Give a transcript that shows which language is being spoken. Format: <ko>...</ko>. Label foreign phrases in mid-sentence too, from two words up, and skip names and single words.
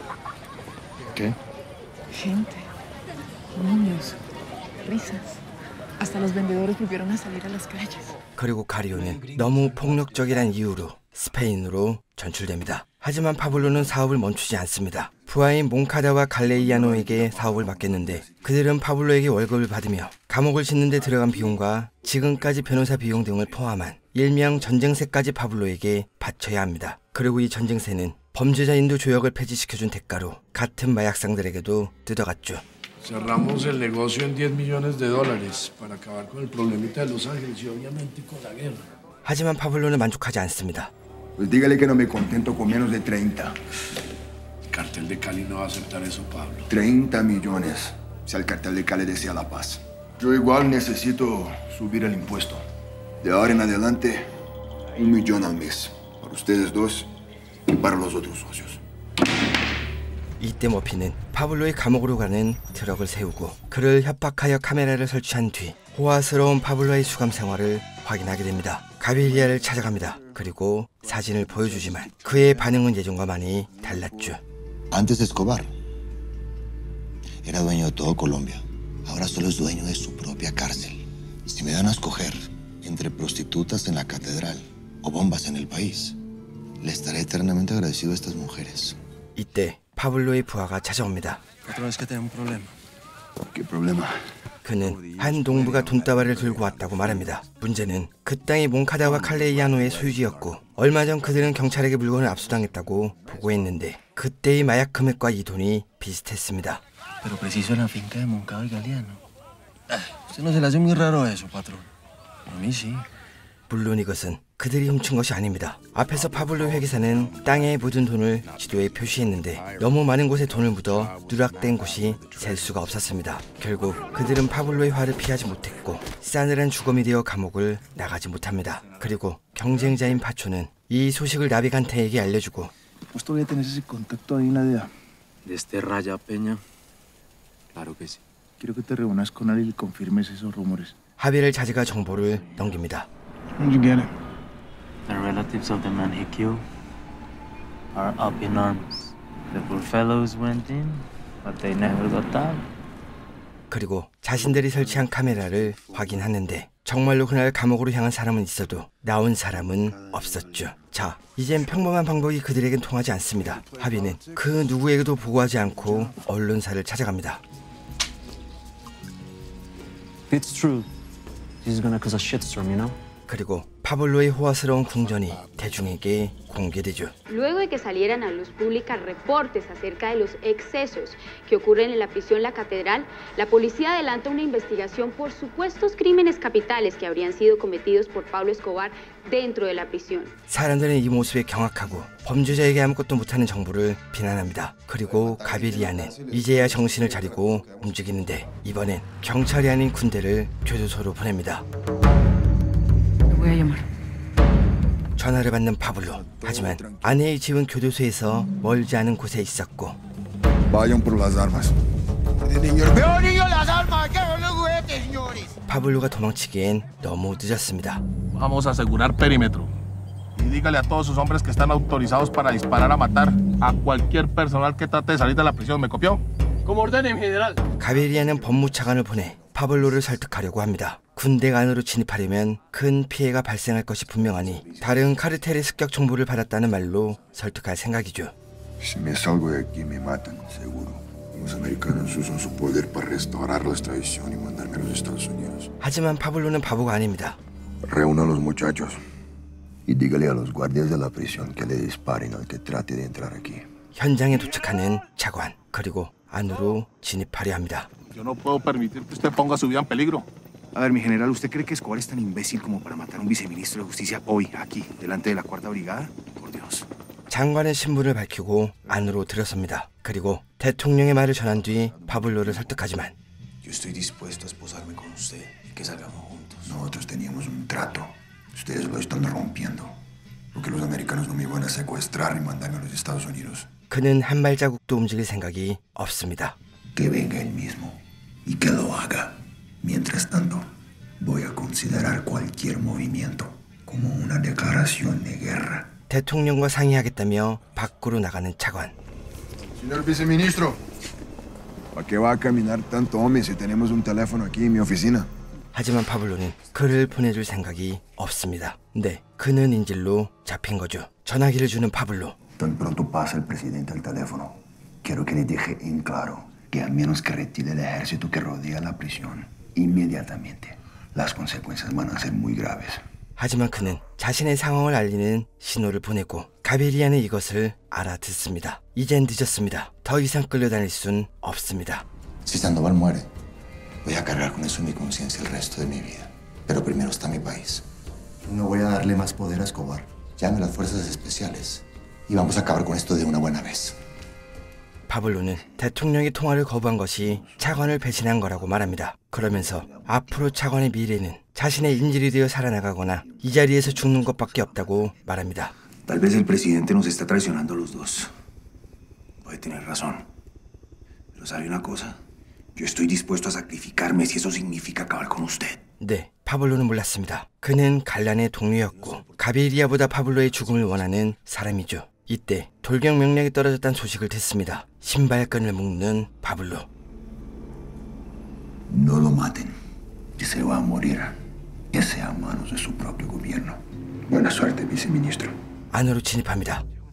<es>¿Qué? Gente, niños, risas. Hasta los vendedores volvieron a salir a las calles.</es> <ko>그리고 가리오는 너무 폭력적이란 이유로 스페인으로 전출됩니다. 하지만 파블로는 사업을 멈추지 않습니다. 부하인 몽카다와 갈레이아노에게 사업을 맡겼는데 그들은 파블로에게 월급을 받으며 감옥을 짓는 데 들어간 비용과 지금까지 변호사 비용 등을 포함한 일명 전쟁세까지 파블로에게 바쳐야 합니다. 그리고 이 전쟁세는 범죄자 인도 조약을 폐지시켜준 대가로 같은 마약상들에게도 뜯어갔죠.</ko> <es>Cerramos el negocio en $10 millones para acabar con el problemita de Los Ángeles y obviamente con la guerra.</es> <ko>하지만 파블로는 만족하지 않습니다.</ko> <es>Pues dígale que no me contento con menos de 30. El cartel de Cali no va a aceptar eso, Pablo. 30 millones, si al cartel de Cali desea la paz. Yo igual necesito subir el impuesto. De ahora en adelante, $1 millón al mes. Para ustedes dos y para los otros socios.</es> <ko>이때 머피는 파블로의 감옥으로 가는 트럭을 세우고 그를 협박하여 카메라를 설치한 뒤 호화스러운 파블로의 수감 생활을 확인하게 됩니다. 가비리아를 찾아갑니다. 그리고 사진을 보여주지만 그의 반응은 예전과 많이 달랐죠.</ko> <es>Antes Escobar era dueño de todo Colombia. Ahora solo es dueño de su propia cárcel. Si me dan a escoger entre prostitutas en la catedral o bombas en el país, le estaré eternamente agradecido a estas mujeres.</es> <ko>이때 파블로의 부하가 찾아옵니다.</ko> <es>Otra vez que tenemos un problema. ¿Qué problema?</es> <ko>그는 한 농부가 돈다발을 들고 왔다고 말합니다. 문제는 그 땅이 몽카다와 칼레이아노의 소유지였고 얼마 전 그들은 경찰에게 물건을 압수당했다고 보고했는데 그때의 마약 금액과 이 돈이 비슷했습니다.</ko> <es>Pero preciso en la finca de Moncada y Galeano. Usted no se le hace muy raro eso, patrón. A mí sí.</es> <ko>물론 이것은 그들이 훔친 것이 아닙니다. 앞에서 파블로 회계사는 땅에 묻은 돈을 지도에 표시했는데 너무 많은 곳에 돈을 묻어 누락된 곳이 셀 수가 없었습니다. 결국 그들은 파블로의 화를 피하지 못했고 싸늘한 주검이 되어 감옥을 나가지 못합니다. 그리고 경쟁자인 파초는 이 소식을 나비간테에게 알려주고</ko> <es>¿Vos todavía tenés ese contacto ahí en la DEA? ¿De este Raya Peña? Claro que sí. Quiero que te reúnas con él y le confirmes esos rumores.</es> <ko>하비를 자지가 정보를 넘깁니다.</ko> <en>Where'd you get it? The relatives of the man he killed are up in arms. The poor fellows went in, but they never got out.</en> <ko>그리고 자신들이 설치한 카메라를 확인하는데 정말로 그날 감옥으로 향한 사람은 있어도 나온 사람은 없었죠. 자, 이젠 평범한 방법이 그들에겐 통하지 않습니다. 하비는 그 누구에게도 보고하지 않고 언론사를 찾아갑니다.</ko> <en>It's true. This is gonna cause a shitstorm, you know?</en> <ko>그리고 파블로의 호화스러운 궁전이 대중에게 공개되죠.</ko> <es>Luego de que salieran a luz pública reportes acerca de los excesos que ocurren en la prisión La Catedral, la policía adelanta una investigación por supuestos crímenes capitales que habrían sido cometidos por Pablo Escobar dentro de la prisión.</es> <ko>사람들은 이 모습에 경악하고 범죄자에게 아무것도 못하는 정부를 비난합니다. 그리고 가비리아는 이제야 정신을 차리고 움직이는데 이번엔 경찰이 아닌 군대를 교도소로 보냅니다. 전화를 받는 파블로. 하지만 아내의 집은 교도소에서 멀지 않은 곳에 있었고 파블로가 도망치기엔 너무 늦었습니다.</ko> <es>Vamos a asegurar perímetro. Y dígale a todos sus hombres que están autorizados para disparar a matar a cualquier personal que trate de salir de la prisión. ¿Me copió? Como ordene, general.</es> <ko>가비리아는 법무차관을 보내 파블로를 설득하려고 합니다. 군대 안으로 진입하려면 큰 피해가 발생할 것이 분명하니 다른 카르텔의 습격 정보를 받았다는 말로 설득할 생각이죠.</ko> <es>Si me salgo de aquí me matan, seguro. Los americanos usan su poder para restaurar la extradición y mandarme a los Estados Unidos.</es> <ko>하지만 파블로는 바보가 아닙니다.</ko> <es>Reúna a los muchachos y dígale a los guardias de la prisión que le disparen al que trate de entrar aquí.</es> <ko>현장에 도착하는 차관, 그리고 안으로 진입하려 합니다.</ko> <es>Yo no puedo permitir que usted ponga su vida en peligro. A ver, mi general, ¿usted cree que Escobar es tan imbécil como para matar a un viceministro de Justicia hoy, aquí, delante de la Cuarta Brigada? Por Dios.</es> <ko>장관의 신분을 밝히고 안으로 들어섭니다. 그리고 대통령의 말을 전한 뒤 파블로를 설득하지만</ko> <es>Yo estoy dispuesto a esposarme con usted y que salgamos juntos. Nosotros teníamos un trato. Ustedes lo están rompiendo. Porque los americanos no me iban a secuestrar y mandarme a los Estados Unidos.</es> <ko>그는 한 발자국도 움직일 생각이 없습니다.</ko> <es>Que venga él mismo y que lo haga. Mientras tanto, voy a considerar cualquier movimiento como una declaración de guerra.</es> <ko>대통령과 상의하겠다며 밖으로 나가는 차관.</ko> <es>Señor viceministro, ¿para qué va a caminar tanto hombre si tenemos un teléfono aquí en mi oficina?</es> <ko>하지만 파블로는 그를 보내줄 생각이 없습니다. 네, 그는 인질로 잡힌 거죠. 전화기를 주는 파블로.</ko> <es>Tan pronto pasa el presidente al teléfono, quiero que le deje en claro que a menos que retire el ejército que rodea la prisión, inmediatamente las consecuencias van a ser muy graves.</es> <ko>하지만 그는 자신의 상황을 알리는 신호를 보내고 가비리아는 이것을 알아듣습니다. 이젠 늦었습니다. 더 이상 끌려다닐 순 없습니다.</ko> <es>Si Sandoval muere, voy a cargar con eso en mi conciencia el resto de mi vida. Pero primero está mi país. No voy a darle más poder a Escobar. Llame a las fuerzas especiales y vamos a acabar con esto de una buena vez.</es> <ko>파블로는 대통령의 통화를 거부한 것이 차관을 배신한 거라고 말합니다. 그러면서 앞으로 차관의 미래는 자신의 인질이 되어 살아나가거나 이 자리에서 죽는 것밖에 없다고 말합니다.</ko> <es>Tal vez el presidente nos está traicionando a los dos. Puede tener razón. Pero ¿sabe una cosa? Yo estoy dispuesto a sacrificarme si eso significa acabar con usted.</es> <ko>네, 파블로는 몰랐습니다. 그는 갈란의 동료였고 가비리아보다 파블로의 죽음을 원하는 사람이죠. 이때 돌격 명령이 떨어졌다는 소식을 듣습니다. 신발끈을 묶는 파블로.</ko> <es>No lo maten. Que se va a morir. Que sea a manos de su propio gobierno. Buena suerte, viceministro.</es> <ko>안으로 진입합니다.</ko>